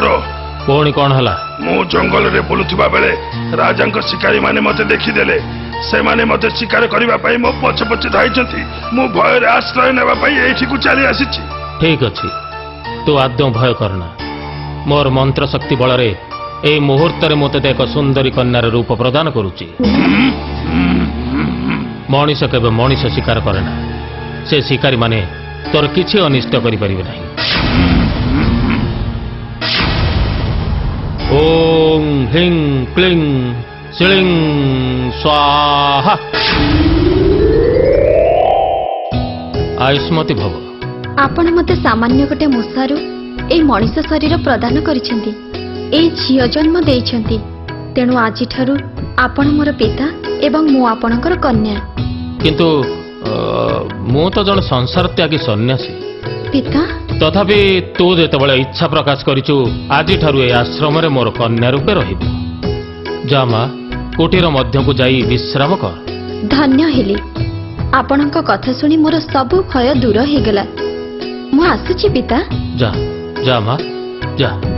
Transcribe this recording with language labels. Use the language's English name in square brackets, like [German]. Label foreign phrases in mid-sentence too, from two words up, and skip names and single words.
[Odia] ପୁଣି କୌନ ହଲା ମୁ ଜଙ୍ଗଲ ରେ ବୁଲୁଥିବା ବେଳେ ରାଜାଙ୍କ ଶିକାରୀ ମାନେ ମତେ ଦେଖିଦେଲେ ସେ ମାନେ ମତେ ଶିକାର କରିବା ପାଇଁ ମୋ ପଛ ପଛ ଧାଇଁଛନ୍ତି। ମୁ ଭୟ ରେ ଆଶ୍ରୟ ନେବା ପାଇଁ ଏଠି କୁ ଚାଲି ଆସିଛି। ଠିକ ଅଛି ତୁ ଆଦ୍ୟ ଭୟ କରନା ମୋର ମନ୍ତ୍ର ଶକ୍ତି ବଳ ରେ ଏ ମୁହୂର୍ତ୍ତ ରେ ମତେ ଏକ ସୁନ୍ଦରୀ କନ୍ୟାର ରୂପ ପ୍ରଦାନ କରୁଛି। ମନୀଷ କେବେ ମନୀଷ ଶିକାର କରେନା ସେ ଶିକାରୀ ମାନେ ତୋର କିଛି ଅନିଷ୍ଟ କରି ପାରିବେ ନାହିଁ। [Sanskrit] ओम ह्रीं क्लीं श्रीं स्वाहा आयुष्मती भव। [Odia] ଆପଣ ମତେ ସାମାନ୍ୟ ଗୋଟେ ମୂଷାରୁ ଏ ମନୀଷ ଶରୀର ପ୍ରଦାନ କରିଛନ୍ତି ଏ ଝିଅ ଜନ୍ମ ଦେଇଛନ୍ତି ତେଣୁ ଆଜି ଠାରୁ ଆପଣ ମୋର ପିତା ଏବଂ ମୁ ଆପଣଙ୍କର କନ୍ୟା। କିନ୍ତୁ ମୁ ତ ଜନ ସଂସାର ତ୍ୟାଗୀ ସନ୍ୟାସୀ पिता ତଥାପି ତୁ ଯେତେବେଳେ ଇଚ୍ଛା ପ୍ରକାଶ କରିଛୁ ଆଜି ଠାରୁ ଏ ଆଶ୍ରମ ରେ ମୋର କନ୍ୟା ରୂପେ ରହିବୁ। ଯା ମା କୁଟୀର ମଧ୍ୟ କୁ ଯାଇ ବିଶ୍ରାମ କର। ଧନ୍ୟ ହେଲି ଆପଣଙ୍କ କଥା ଶୁଣି ମୋର ସବୁ ଭୟ ଦୂର ହୋଇ ଗଲା। ମୁ ଆସୁଛି ପିତା। ଯା ଯା ମା ଯା।